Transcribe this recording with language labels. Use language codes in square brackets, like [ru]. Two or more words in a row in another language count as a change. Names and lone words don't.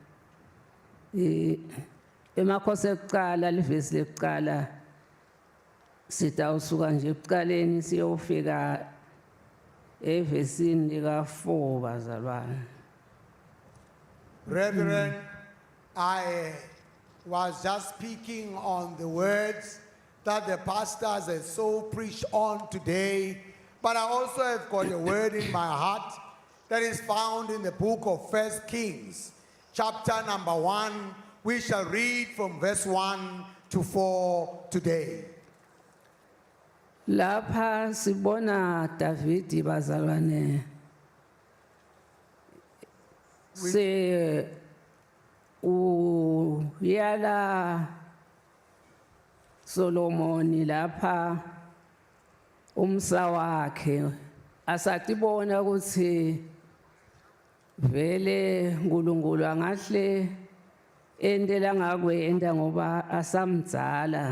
[ss] emakhosi ekuqala livesi lekuqala sitawusuka nje ekuqaleni siyofika evesini lika-4 bazalwane. [en] Brethren, I was just speaking on the words that the pastors have so preached on today, but I also have got a word in my heart that is found in the book of 1 Kings, chapter number 1. We shall read from verse 1 to 4 today. [ss] Lapha sibona Davidi bazalwane se uyala Solomoni lapha umsa wakhe asatibona ukuthi vele uNkulunkulu angahle endela ngakwenda ngoba asamdzala.